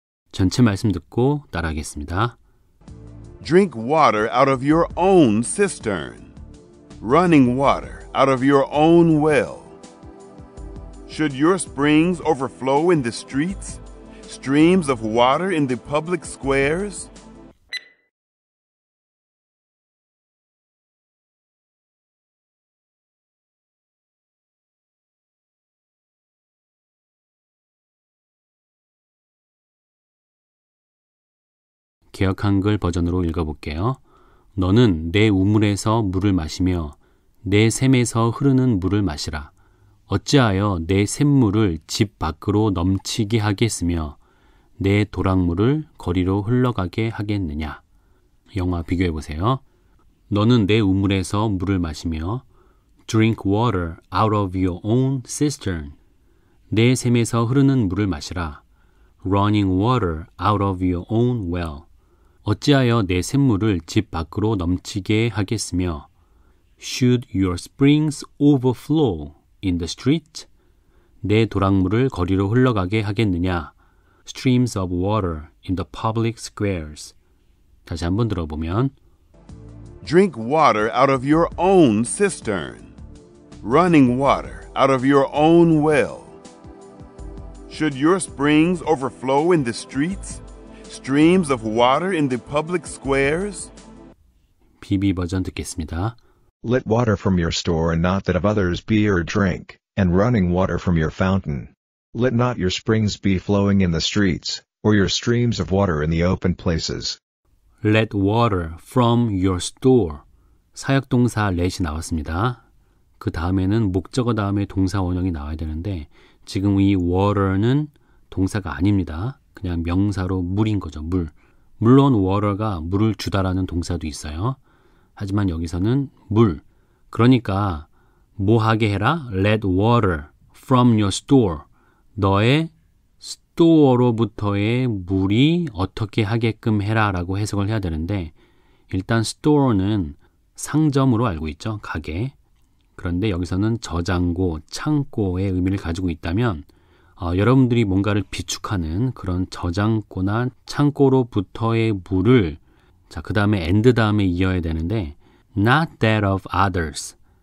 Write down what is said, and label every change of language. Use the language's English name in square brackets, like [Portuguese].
[Korean] 전체 말씀 듣고 따라하겠습니다. [English] Drink water out of your own cistern. Running water out of your own well. Should your springs overflow in the streets? Streams of water in the public squares? [Korean] 개역 한글 버전으로 읽어볼게요. 너는 내 우물에서 물을 마시며 내 샘에서 흐르는 물을 마시라. 어찌하여 내 샘물을 집 밖으로 넘치게 하겠으며 내 도랑물을 거리로 흘러가게 하겠느냐. 영화 비교해보세요. 너는 내 우물에서 물을 마시며 [English] Drink water out of your own cistern. [Korean] 내 샘에서 흐르는 물을 마시라. [English] Running water out of your own well. [Korean] 어찌하여 내 샘물을 집 밖으로 넘치게 하겠으며 [English] Should your springs overflow in the street? [Korean] 내 도랑물을 거리로 흘러가게 하겠느냐? [English] Streams of water in the public squares. [Korean] 다시 한번 들어보면 [English] Drink water out of your own cistern. Running water out of your own well. Should your springs overflow in the streets? Streams of water in the public squares? [Korean] 비비 버전 듣겠습니다. [English] Let water from your store and not that of others be your drink, and running water from your fountain. Let not your springs be flowing in the streets, or your streams of water in the open places. Let water from your store. [Korean] 사역동사 let이 나왔습니다. 그 다음에는 목적어 다음에 동사 원형이 나와야 되는데 지금 이 water는 동사가 아닙니다. 그냥 명사로 물인 거죠. 물. 물론 water가 물을 주다라는 동사도 있어요. 하지만 여기서는 물. 그러니까 뭐 하게 해라? [English] Let water from your store. [Korean] 너의 스토어로부터의 물이 어떻게 하게끔 해라 라고 해석을 해야 되는데 일단 store는 상점으로 알고 있죠. 가게. 그런데 여기서는 저장고, 창고의 의미를 가지고 있다면 여러분들이 뭔가를 비축하는 그런 저장고나 창고로부터의 물을 그 다음에 and 다음에 이어야 되는데 [English] not that of others.